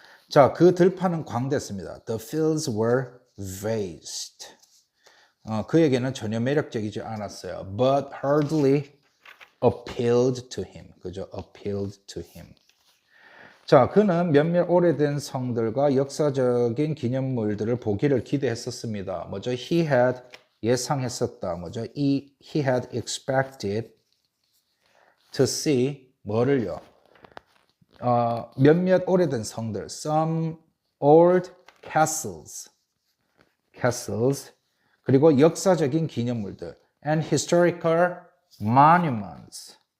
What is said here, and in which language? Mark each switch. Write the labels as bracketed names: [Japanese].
[Korean] 자, 그 들판은 광대했습니다. [English] The fields were vast. [Korean] 그에게는 전혀 매력적이지 않았어요. [English] But hardly appealed to him. 그죠? appealed to him. [Korean] 자, 그는 몇몇 오래된 성들과 역사적인 기념물들을 보기를 기대했었습니다. 뭐죠? [English] He had [Korean] 예상했었다. 뭐죠? [English] He had expected to see [Korean] 뭐를요? 몇몇 오래된 성들, [English] some old castles, [Korean] 그리고 역사적인 기념물들, [English] and historical monuments.